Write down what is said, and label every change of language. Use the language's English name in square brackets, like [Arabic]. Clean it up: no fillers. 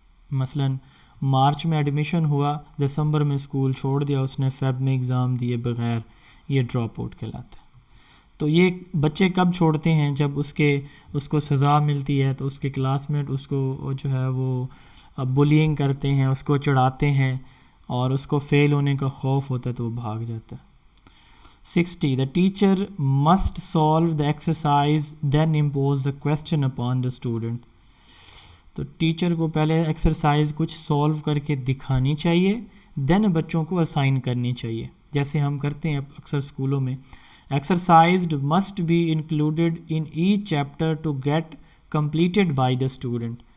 [Urdu] مثلا مارچ میں ایڈمیشن ہوا، دسمبر میں اسکول چھوڑ دیا اس نے، فیب میں ایگزام دیے بغیر، یہ ڈراپ آؤٹ کہلاتا ہے. تو یہ بچے کب چھوڑتے ہیں؟ جب اس کو سزا ملتی ہے تو اس کے کلاس میٹ اس کو جو ہے وہ بلینگ کرتے ہیں، اس کو چڑھاتے ہیں اور اس کو فیل ہونے کا خوف ہوتا ہے تو وہ بھاگ جاتا ہے. [English] 60 the teacher must solve the exercise then impose the question upon the student. [Urdu] تو ٹیچر کو پہلے ایکسرسائز کچھ سولو کر کے دکھانی چاہیے، دین بچوں کو اسائن کرنی چاہیے، جیسے ہم کرتے ہیں اکثر اسکولوں میں. [English] Exercised must be included in each chapter to get completed by the student.